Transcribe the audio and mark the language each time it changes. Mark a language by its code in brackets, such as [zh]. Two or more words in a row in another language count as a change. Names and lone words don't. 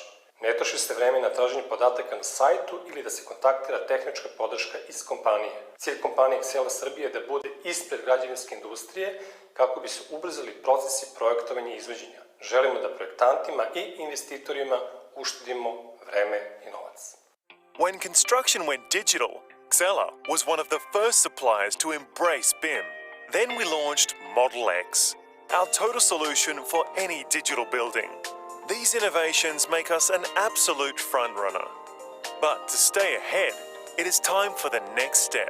[sr] Ne troši se vreme na traženje podataka na sajtu ili da se kontaktira tehnička podrška iz kompanije. Cilj kompanije Xela Srbije je da bude ispred građevinske industrije kako bi se ubrzali procesi projektovanja i izvođenja. Želimo da projektantima i investitorima uštedimo vreme i novac. [en] When construction went digital, Xela was one of the first suppliers to embrace BIM. Then we launched Model X, our total solution for any digital building. These innovations make us an absolute frontrunner. But to stay ahead, it is time for the next step.